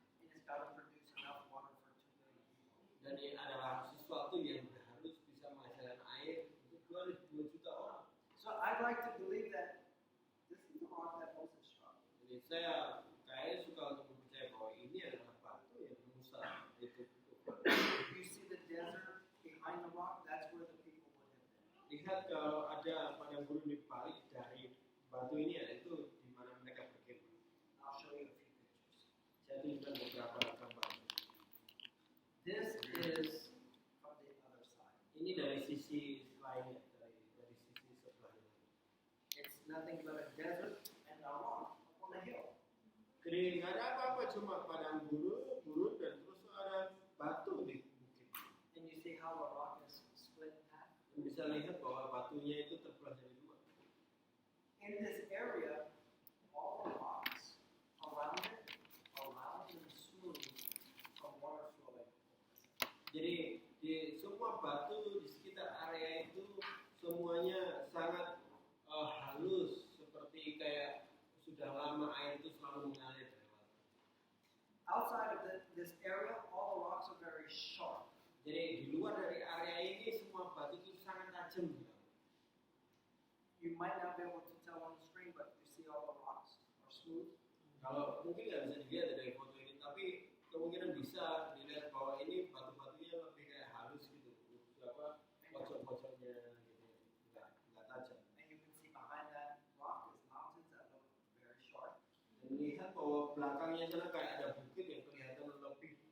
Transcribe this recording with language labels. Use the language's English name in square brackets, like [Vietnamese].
[English] And it's got to produce enough water for 2 million people. [Indonesian] Dan ini adalah sesuatu yang harus bisa menghasilkan air untuk 2 juta orang. [English] So I'd like to believe that this is the rock that Moses struck. [Indonesian] Jadi saya kayaknya suka untuk percaya bahwa ini adalah batu yang Musa itu pukul. [English] You see the desert behind the rock, that's where the people would have been. [Indonesian] Lihat kalau ada padang gurun di balik dari batu ini, itu di mana mereka berkemah. [English] I'll show you a few pictures. [Indonesian] Saya tunjukkan beberapa gambar. [English] This is from the other side. [Indonesian] Ini dari sisi lainnya, dari sisi sebelahnya. [English] It's nothing but a desert and a rock on a hill. [Indonesian] Jadi nggak ada apa-apa, cuma padang gurun dan terus ada batu di bukit. [English] And you see how the rock is split in half? [Indonesian] Dan bisa lihat bahwa batunya itu terbelah jadi dua. [English] In this area, all the rocks around it are round and smooth from water flowing. [Indonesian] Jadi di semua batu di sekitar area itu semuanya sangat halus, seperti kayak sudah lama air itu selalu mengalir dari batu. [English] Outside of this area, all the rocks are very sharp. [Indonesian] Jadi di luar dari area ini semua batu itu sangat tajam. [English] You might not be able to tell on the screen, but you see all the rocks are smooth. [Indonesian] Kalau mungkin nggak bisa dilihat dari foto ini, tapi kemungkinan bisa dilihat bahwa ini batu-batunya lebih kayak halus gitu, apa pojok-pojoknya gitu, nggak tajam. [English] And you can see behind that rock is mountains that look very sharp. [Indonesian] Dan lihat bahwa belakangnya sana kayak ada bukit yang kelihatan lebih